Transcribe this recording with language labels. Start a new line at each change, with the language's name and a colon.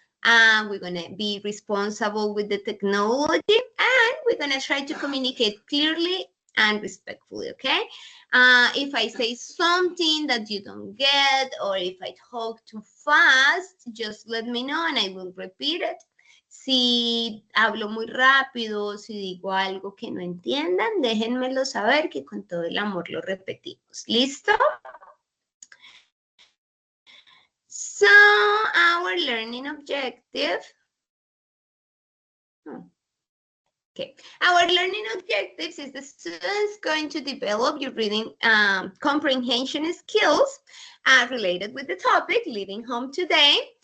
English: We're gonna be responsible with the technology, and we're gonna try to communicate clearly and respectfully. Okay. If I say something that you don't get, or if I talk too fast, just let me know and I will repeat it.
Spanish: Si hablo muy rápido, si digo algo que no entiendan, déjenmelo saber que con todo el amor lo repetimos. ¿Listo?
English: So, our learning objective. Okay, our learning objectives is the students going to develop your reading comprehension skills related with the topic, leaving home today.